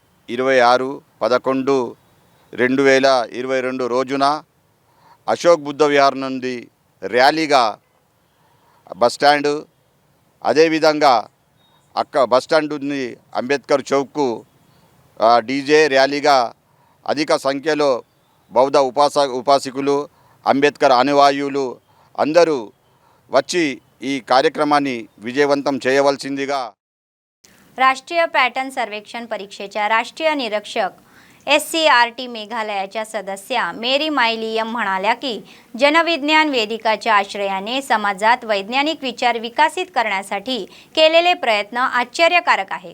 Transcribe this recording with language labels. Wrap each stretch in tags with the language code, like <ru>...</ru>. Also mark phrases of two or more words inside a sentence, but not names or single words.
<te>26/11/2022 రోజున అశోక్ బుద్ధ విహార్ నుండి ర్యాలీగా బస్టాండ్, అదేవిధంగా బస్టాండ్ నుండి అంబేద్కర్ చౌక్కు డీజే ర్యాలీగా అధిక సంఖ్యలో బౌద్ధ ఉపాసకులు, అంబేద్కర్ అనుయాయులు అందరూ వచ్చి ఈ కార్యక్రమాన్ని విజయవంతం చేయవలసిందిగా.</te> <mr>राष्ट्रीय पॅटर्न सर्वेक्षण परीक्षेच्या राष्ट्रीय निरीक्षक SCRT मेघालयाच्या सदस्या मेरी मायलियम म्हणाल्या की जनविज्ञान वेदिकाच्या आश्रयाने समाजात वैज्ञानिक विचार विकसित करण्यासाठी केलेले प्रयत्न आश्चर्यकारक आहे.</mr>